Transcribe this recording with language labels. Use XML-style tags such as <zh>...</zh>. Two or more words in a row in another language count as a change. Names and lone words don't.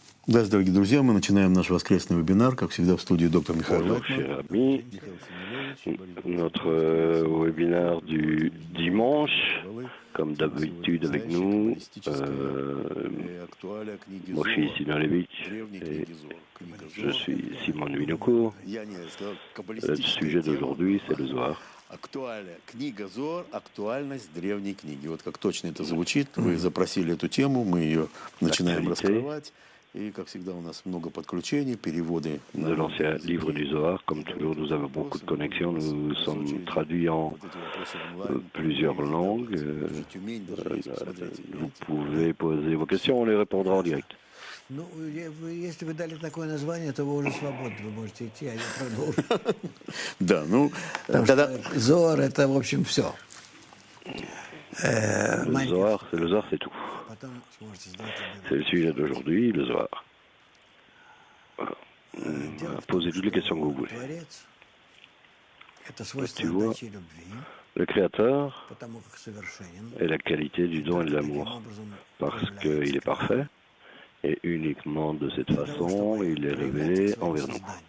<ru>Да, дорогие друзья, мы начинаем наш воскресный вебинар, как всегда, в студии доктор Михаил</ru> <fr>Bonjour</fr> <ru>Лайтман.</ru> <fr>chers amis, notre webinaire du dimanche, comme d'habitude avec nous, Moshe Sinalevich et je suis Simon Winocourt. Le sujet d'aujourd'hui, c'est le Zohar.</fr> <ru>Книга Зоар, актуальность древней книги. Вот как точно это звучит. Вы запросили эту тему, мы ее начинаем раскрывать. И, как всегда, у нас много подключений, переводы.</ru> <fr>De l'ancien livre du Zohar, comme toujours, nous avons beaucoup de connexions. Nous sommes traduits en plusieurs langues. Vous pouvez poser vos questions, on les répondra en direct.</fr> <ru>Ну, если вы дали такое название, то вы уже свободны, вы можете идти, а я продолжу. Да, ну, тогда... Зоар — это, в общем, все.</ru> <fr>Le Zohar, c'est tout. C'est le sujet d'aujourd'hui, le Zohar. Posez toutes les questions que vous voulez. Tu vois, le Créateur est la qualité du don et de l'amour, parce qu'il est parfait, et uniquement de cette façon, il est révélé envers nous.</fr>